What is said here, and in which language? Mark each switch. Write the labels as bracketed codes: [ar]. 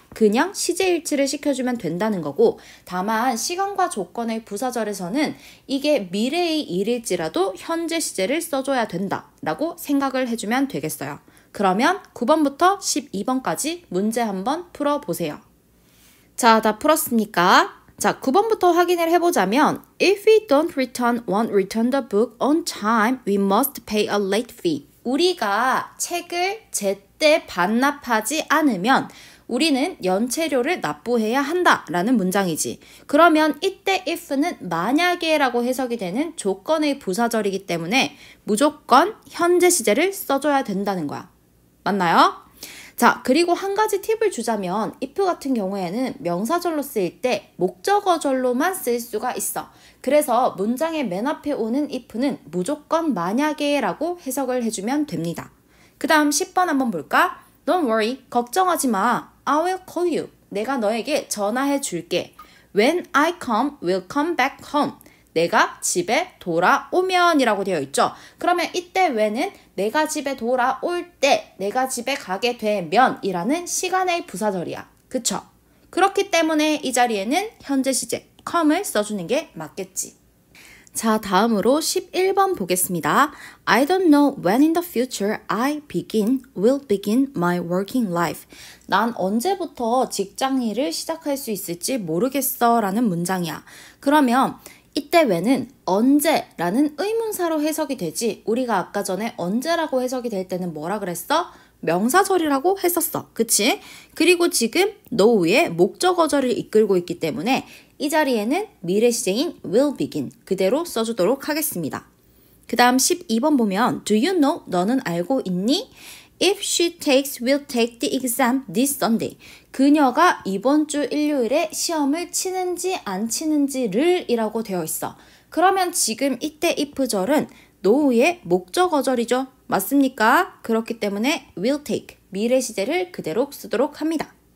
[ko] 그냥 시제 일치를 시켜주면 된다는 거고, 다만 시간과 조건의 부사절에서는 이게 미래의 일일지라도 현재 시제를 써줘야 된다라고 생각을 해주면 되겠어요. 그러면 9번부터 12번까지 문제 한번 풀어보세요. 자, 다 풀었으니까 자, 9번부터 확인을 해보자면 [en] If we don't won't return the book on time, we must pay a late fee. [ko] 우리가 책을 제때 반납하지 않으면 우리는 연체료를 납부해야 한다라는 문장이지. 그러면 이때 if는 만약에 라고 해석이 되는 조건의 부사절이기 때문에 무조건 현재 시제를 써줘야 된다는 거야. 맞나요? 자, 그리고 한 가지 팁을 주자면 if 같은 경우에는 명사절로 쓰일 때 목적어절로만 쓸 수가 있어. 그래서 문장의 맨 앞에 오는 if는 무조건 만약에 라고 해석을 해주면 됩니다. 그 다음 10번 한번 볼까? [en] Don't worry, [ko] 걱정하지 마. [en] I will call you. [ko] 내가 너에게 전화해 줄게. [en] When I come, will come back home. [ko] 내가 집에 돌아오면 이라고 되어 있죠. 그러면 이때 when은 내가 집에 돌아올 때, 내가 집에 가게 되면 이라는 시간의 부사절이야. 그쵸? 그렇기 때문에 이 자리에는 현재 시제 come을 써주는 게 맞겠지. 자, 다음으로 11번 보겠습니다. [en] I don't know when in the future will begin my working life. [ko] 난 언제부터 직장 일을 시작할 수 있을지 모르겠어 라는 문장이야. 그러면 이때 when은 언제라는 의문사로 해석이 되지. 우리가 아까 전에 언제라고 해석이 될 때는 뭐라 그랬어? 명사절이라고 했었어. 그치? 그리고 지금 know의 목적어절을 이끌고 있기 때문에 이 자리에는 미래 시제인 [en] will begin [ko] 그대로 써주도록 하겠습니다. 그 다음 12번 보면 [en] Do you know? [ko] 너는 알고 있니? [en] If she will take the exam this Sunday. [ko] 그녀가 이번 주 일요일에 시험을 치는지 안 치는지를 이라고 되어 있어. 그러면 지금 이때 if절은 know의 목적어절이죠. 맞습니까? 그렇기 때문에 [en] will take, [ko] 미래 시제를 그대로 쓰도록 합니다.